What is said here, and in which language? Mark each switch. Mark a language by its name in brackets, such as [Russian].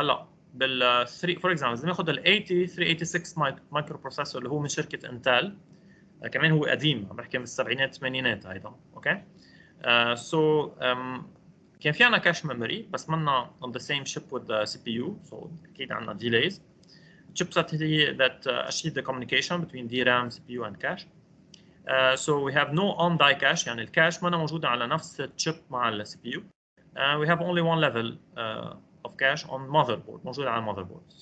[Arabic] هلا بال 3 فور اكزامبل اذا ناخذ ال 80 386 مايكروبروسيسور اللي هو من شركه انتل كمان هو قديم عم بحكي من السبعينات الثمانينات ايضا. اوكي سو كان في عنا كاش ميموري بس منا [English] on the same chip with the CPU. so [Arabic] اكيد عنا [English] delays. chipset هي that achieve the communication between DRAM, CPU and cache. So we have no on die cache [Arabic] يعني الكاش ما موجودة على نفس الشيب مع ال CPU. [English] We have only one level of cache on motherboard [Arabic] موجودة على [English] motherboard.